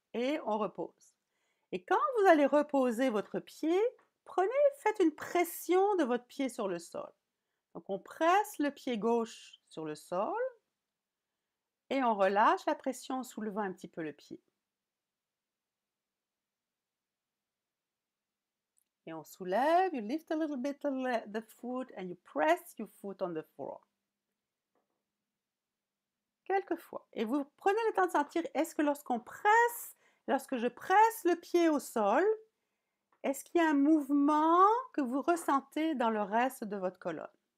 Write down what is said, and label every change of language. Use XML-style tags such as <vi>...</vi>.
<fr>Et on repose. Et quand vous allez reposer votre pied, faites une pression de votre pied sur le sol. Donc on presse le pied gauche sur le sol et on relâche la pression en soulevant un petit peu le pied. Et on soulève,</fr> <en>you lift a little bit the foot and you press your foot on the floor.</en> <fr>Quelquefois. Et vous prenez le temps de sentir, est-ce que lorsque je presse le pied au sol, est-ce qu'il y a un mouvement que vous ressentez dans le reste de votre colonne?</fr>